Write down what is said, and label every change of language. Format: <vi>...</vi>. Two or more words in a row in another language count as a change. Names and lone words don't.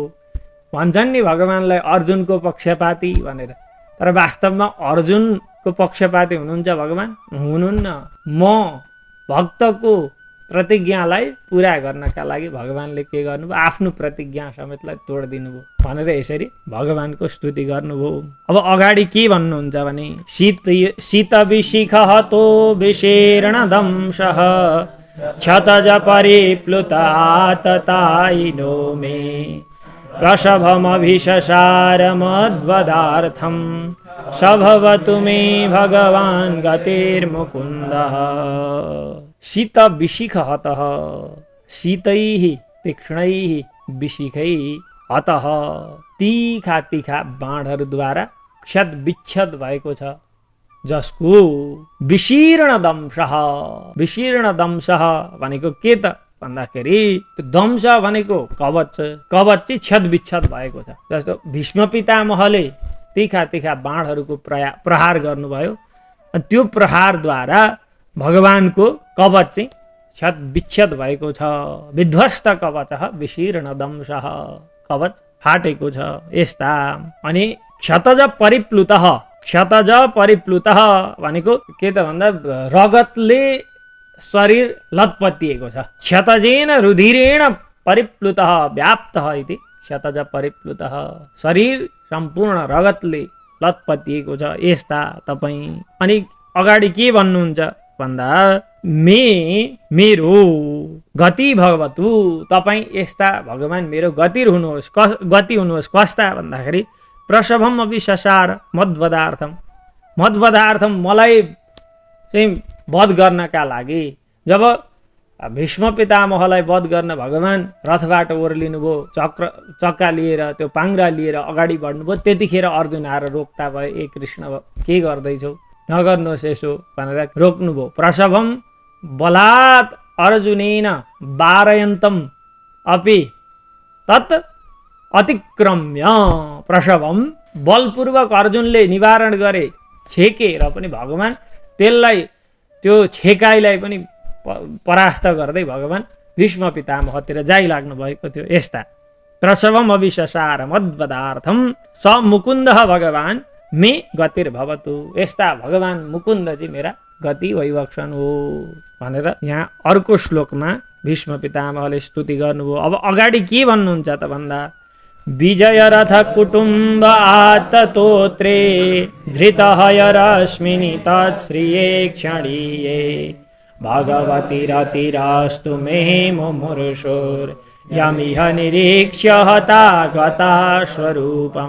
<ne>भन्छन् नि भगवानलाई अर्जुनको पक्षपाती भनेर, तर वास्तवमा अर्जुनको पक्षपाती हुनुहुन्छ भगवान? हुनुहुन्न। म भक्तको प्रतिज्ञालाई पुरा गर्नका लागि भगवानले के गर्नुभयो, आफ्नो प्रतिज्ञा समेतलाई तोडिदिनु भयो भनेर यसरी भगवानको स्तुति गर्नुभयो। अब अगाडि के भन्नुहुन्छ भने</ne> <sa>शीत विशिख हतो विशीर्ण दंशः क्षतज परिप्लुत आततायिनो मे प्रसभमभिशसार मद्वदार्थं सभवतु मे भगवान् गतिर्मुकुन्दः। शीत विशिख हतः, शीतैः तीक्ष्णैः विशिखैः हतः,</sa> <ne>तीखा तीखा बाणहरूद्वारा क्षत विच्छेद भएको छ, जसको</ne> <sa>विशीर्ण दंशः। विशीर्ण दंशः</sa> <ne>भनेको के त भन्दाखेरि त्यो दंश भनेको कवच, कवच चाहिँ छेद विच्छेद भएको छ। जस्तो भीष्म पितामहले तीखा तीखा बाणहरूको प्रहार गर्नुभयो, अनि त्यो प्रहारद्वारा भगवानको कवच चाहिँ छेद विच्छेद भएको छ।</ne> <sa>विध्वस्त कवच विशीर्ण दंशः,</sa> <ne>कवच फाटेको छ। यस्ता अनि</ne> <sa>क्षतज परिप्लुत, क्षतज परिप्लुत</sa> <ne>भनेको के त भन्दा रगतले शरीर लतपतिएको छ।</ne> <sa>क्षतजेन रुधिरेण परिप्लुतः व्याप्तः इति क्षतज परिप्लुतः,</sa> <ne>शरीर सम्पूर्ण रगतले लतपतिएको छ। यस्ता तपाईँ। अनि अगाडि के भन्नुहुन्छ भन्दा मेरो गति भगवतु, तपाईँ यस्ता भगवान मेरो गति हुनुहोस्। कस्ता भन्दाखेरि</ne> <sa>प्रसभम अभिशसार मद्वदार्थम, मद्वदार्थम</sa> <ne>मलाई चाहिँ वध गर्नका लागि। जब भीष्म पितामहलाई वध गर्न भगवान रथबाट ओर्लिनुभयो, चक्का लिएर त्यो पाङ्ग्रा लिएर अगाडि बढ्नुभयो, त्यतिखेर अर्जुन आएर रोक्ता भए, ए कृष्ण के गर्दैछौ, नगर्नुहोस् यसो भनेर रोक्नुभयो।</ne> <sa>प्रसभम बलात् अर्जुनेन वारयन्तम अपि तत् अतिक्रम्य, प्रसभम</sa> <ne>बलपूर्वक अर्जुनले निवारण गरे, छेकेर पनि भगवान त्यसलाई, त्यो छेकाइलाई पनि परास्त गर्दै भगवान भीष्म पितामहतिर जाइलाग्नु भएको थियो।</ne> <sa>यस्ता प्रसवम अभिशसार मद्वदार्थम स मुकुन्दः भगवान् मे गतिर्भवतु,</sa> <ne>यस्ता भगवान मुकुन्द चाहिँ मेरा गति वैवक्षण हो भनेर यहाँ अर्को श्लोकमा भीष्म पितामहले स्तुति गर्नुभयो। अब अगाडि के भन्नुहुन्छ त भन्दा</ne> <sa>विजय रथ कुटुम्ब आततोत्रे धृतहयरश्मिनि तत्श्रिये क्षणीये भगवती रतिरास्तु मे मुमुर्षोर् यमिह निरीक्ष्य हता गता स्वरूपम।</sa>